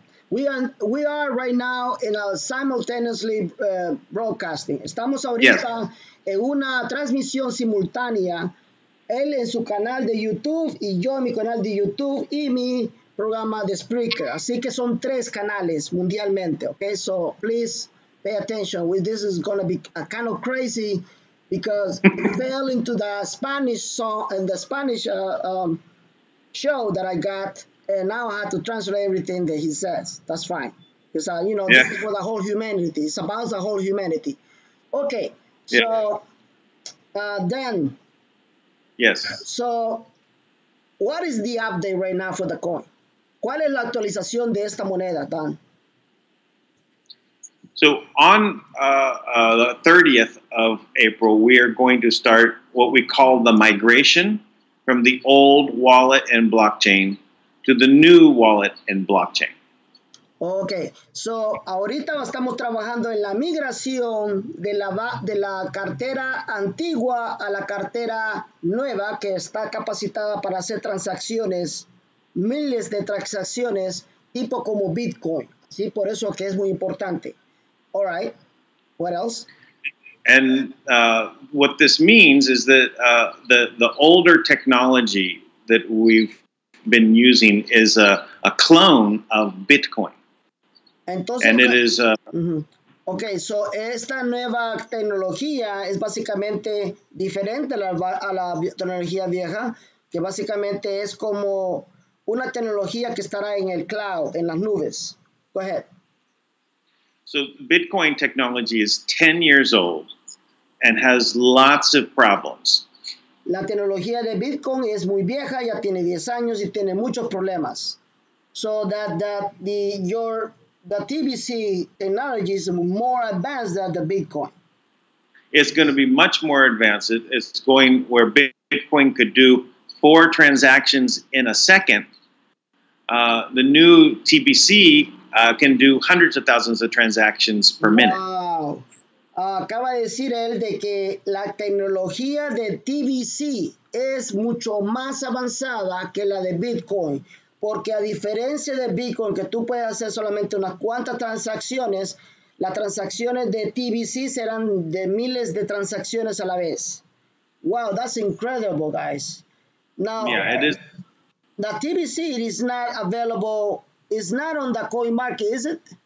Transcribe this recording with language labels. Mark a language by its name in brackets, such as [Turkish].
[English] We are right now in a simultaneously broadcasting. [Spanish] Estamos ahorita en una transmisión simultánea. Él en su canal de YouTube y yo en mi canal de YouTube y mi programa de Spreaker. Así que son 3 canales mundialmente. [English] Okay, so please pay attention. This is going to be kind of crazy because I fell into the Spanish song and the Spanish show that I got, and now I have to translate everything that he says. That's fine. Because, this is for the whole humanity. It's about the whole humanity. Okay, so then... Yes. So, what is the update right now for the coin? [Spanish] ¿Cuál es la actualización de esta moneda, Dan? [English] So on the 30th of April, we are going to start what we call the migration from the old wallet and blockchain to the new wallet and blockchain. [Spanish] Ok, so ahorita estamos trabajando en la migración de la cartera antigua a la cartera nueva que está capacitada para hacer transacciones, miles de transacciones tipo como Bitcoin. Sí, por eso que es muy importante. [English] All right, what else? And what this means is that the older technology that we've been using is a clone of Bitcoin. [Spanish] Entonces, [English] and it is [Spanish] Ok, so esta nueva tecnología es básicamente diferente a la tecnología vieja, que básicamente es como una tecnología que estará en el cloud, en las nubes. [English] Go ahead. So Bitcoin technology is 10 years old and has lots of problems. [Spanish] La tecnología de Bitcoin es muy vieja, ya tiene 10 años y tiene muchos problemas. [English] So the TBC technology is more advanced than the Bitcoin. It's going to be much more advanced. It's going where Bitcoin could do 4 transactions in a second. The new TBC can do hundreds of thousands of transactions per minute. Wow. [Spanish] Acaba de decir él de que la tecnología de TBC es mucho más avanzada que la de Bitcoin. Porque a diferencia de Bitcoin, que tú puedes hacer solamente unas cuantas transacciones, las transacciones de TBC serán de miles de transacciones a la vez. [English] Wow, that's incredible, guys. Now, yeah, it is. The TBC is not available, it's not on the coin market, is it?